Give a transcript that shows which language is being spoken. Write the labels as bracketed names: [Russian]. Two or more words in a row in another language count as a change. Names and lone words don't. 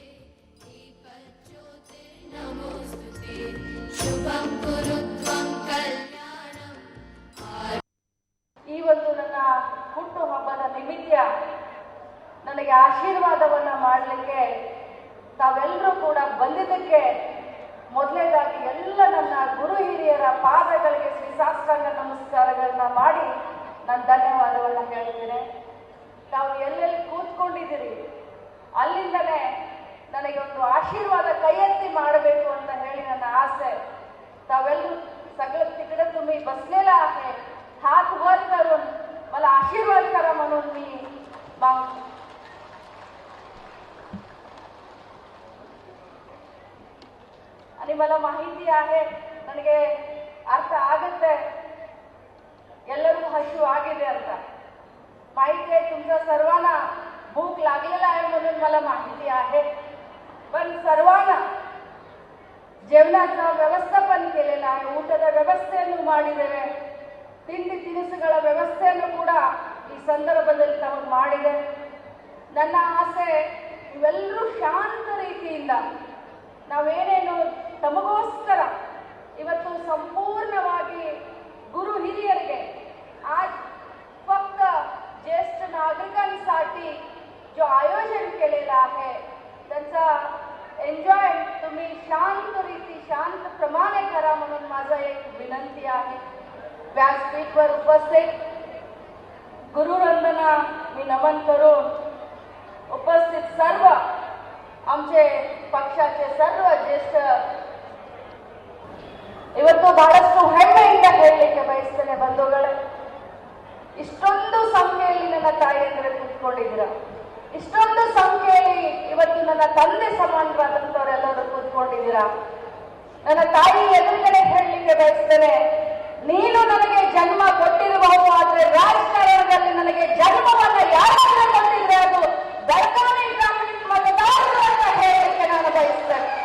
[Kannada] ಈ ಒಂದು ನನ್ನ ಹುಟ್ಟುಹಬ್ಬದ ನಿಮಿತ್ತ ನನಗೆ ಆಶೀರ್ವಾದವನ್ನ ಮಾಡಲಿಕ್ಕೆ ತಾವೆಲ್ಲರೂ ಕೂಡ ಬಂದಿದ್ದಕ್ಕೆ ಮೊದಲನೇದಾಗಿ ಎಲ್ಲ ನನ್ನ ಗುರು ಹಿರಿಯರ ಪಾದಗಳಿಗೆ ಶ್ರೀಸಾಷ್ಟಾಂಗ ನಮಸ್ಕಾರಗಳನ್ನ ಮಾಡಿ ನಾನು ಧನ್ಯವಾದವನ್ನ ಹೇಳ್ತೇನೆ. ತಾವು ಎಲ್ಲೆಲ್ಲಿ ಕೂತ್ಕೊಂಡಿದ್ದೀರಿ ಅಲ್ಲಿಂದಲೇ ನನಗೆ ಒಂದು ಆಶೀರ್ವಾದ ಕೈ ಎತ್ತಿ ಮಾಡಬೇಕು ಅಂತ ಹೇಳಿ ನನ್ನ ಆಸೆ. [Marathi] तावेल्लू सगळं तिकडे तुम्ही बसलेला आहे, हात वर करून मला आशीर्वाद करा म्हणून मी मागतो. आणि मला माहिती आहे, [Kannada] ನನಗೆ ಅರ್ಥ ಆಗುತ್ತೆ ಎಲ್ಲರಿಗೂ हशू आಗಿದೆ ಅಂತ [Marathi] माहिती आहे. तुमच्या सर्वांना भूक लागलेला आहे म्हणून मला माहिती आहे. पण सर्वांना जेवणाचं व्यवस्थापन केलेलं आहे, [Kannada] ಊಟದ ವ್ಯವಸ್ಥೆಯನ್ನು ಮಾಡಿದ್ದೇವೆ, ತಿಂಡಿ ತಿನಿಸುಗಳ ವ್ಯವಸ್ಥೆಯನ್ನು ಕೂಡ ಈ ಸಂದರ್ಭದಲ್ಲಿ ನಾವು ಮಾಡಿದೆ. ನನ್ನ ಆಸೆ ಇವೆಲ್ಲರೂ ಶಾಂತ ರೀತಿಯಿಂದ ನಾವೇನೇನು ತಮಗೋಸ್ಕರ ಇವತ್ತು ಸಂಪೂರ್ಣವಾಗಿ ಗುರು ಹಿರಿಯರಿಗೆ [Marathi] आज फक्त ज्येष्ठ नागरिकांसाठी जो आयोजन केलेला आहे त्यांचा एन्जॉय तुम्ही शांत रीती शांत प्रमाणे करा म्हणून माझा एक विनंती आहे. व्यासपीठवर उपस्थित गुरुवंदना मी नमन करून उपस्थित सर्व आमचे पक्षाचे सर्व ज्येष्ठ [Kannada] ಇವತ್ತು ಬಹಳಷ್ಟು ಹೆಮ್ಮೆಯಿಂದ ಹೇಳಲಿಕ್ಕೆ ಬಯಸ್ತೇನೆ ಬಂಧುಗಳೇ, ಇಷ್ಟೊಂದು ಸಂಖ್ಯೆಯಲ್ಲಿ ನನ್ನ ತಾಯಿಯಂದ್ರೆ ಕೂತ್ಕೊಂಡಿದ್ದೀರ, ಇಷ್ಟೊಂದು ಸಂಖ್ಯೆಯಲ್ಲಿ ಇವತ್ತು ನನ್ನ ತಂದೆ ಸಮಾನವಾದಂಥವರೆಲ್ಲರೂ ಕೂತ್ಕೊಂಡಿದ್ದೀರಾ. ನನ್ನ ತಾಯಿ ಎದುರುಗಡೆ ಹೇಳಲಿಕ್ಕೆ ಬಯಸ್ತೇನೆ, ನೀನು ನನಗೆ ಜನ್ಮ ಕೊಟ್ಟಿರಬಹುದು, ಆದ್ರೆ ರಾಜಕಾರಣದಲ್ಲಿ ನನಗೆ ಜನ್ಮವನ್ನ ಯಾರಾದ್ರೂ ಕೊಟ್ಟಿದ್ರೆ ಅದು ಬೆಳಗಾವಿ ಗ್ರಾಮೀಣ ಮತದಾರರು ಅಂತ ಹೇಳಲಿಕ್ಕೆ ನಾನು ಬಯಸ್ತೇನೆ.